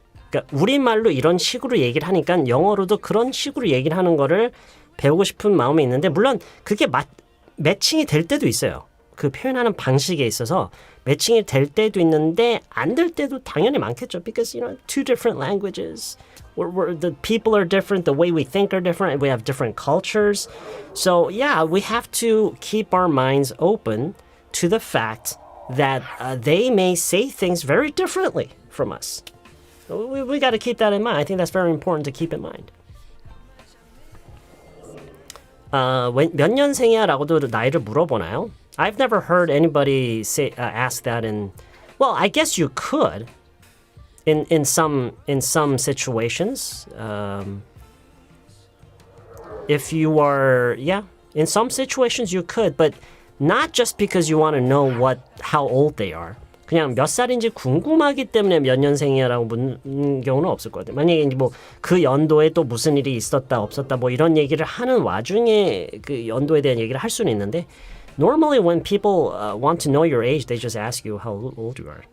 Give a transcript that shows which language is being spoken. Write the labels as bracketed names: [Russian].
[Korean] 그러니까 우리말로 이런 식으로 얘기를 하니까 영어로도 그런 식으로 얘기를 하는 거를 배우고 싶은 마음이 있는데 물론 그게 매칭이 될 때도 있어요. 그 표현하는 방식에 있어서 매칭이 될 때도 있는데 안 될 때도 당연히 많겠죠. [English] Because two different languages. The people are different, the way we think are different, we have different cultures. So yeah, we have to keep our minds open to the fact that they may say things very differently from us. We got to keep that in mind. I think that's very important to keep in mind. [Korean] 몇 년생이야라고도 나이를 물어보나요? [English] I've never heard anybody ask that well, I guess you could. In some situations, if you are, in some situations you could, but not just because you want to know how old they are. [Korean] 그냥 몇 살인지 궁금하기 때문에 몇 년생이야라고 묻는 경우는 없을 것 같아요. 만약에 뭐 그 연도에 또 무슨 일이 있었다 없었다 뭐 이런 얘기를 하는 와중에 그 연도에 대한 얘기를 할 수는 있는데, [English] normally when people want to know your age, they just ask you how old you are.